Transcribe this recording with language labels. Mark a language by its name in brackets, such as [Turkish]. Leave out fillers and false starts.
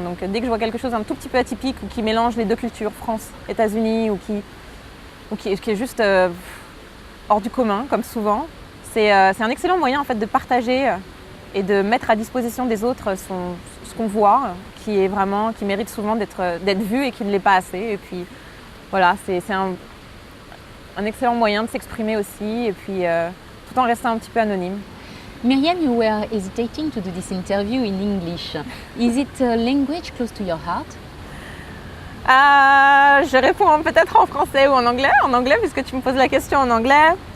[French] Donc dès que je vois quelque chose un tout petit peu atypique ou qui mélange les deux cultures, France, États-Unis, ou qui est juste hors du commun, comme souvent, c'est un excellent moyen en fait de partager et de mettre à disposition des autres ce qu'on voit, qui mérite souvent d'être vu et qui ne l'est pas assez. Et puis voilà, c'est un excellent moyen de s'exprimer aussi, et puis tout en restant un petit peu anonyme. [English] Myriam, you were hesitating to do this interview in English. Is it a language close to your heart? [French] Je réponds peut-être en français ou en anglais. En anglais, puisque tu me poses la question en anglais.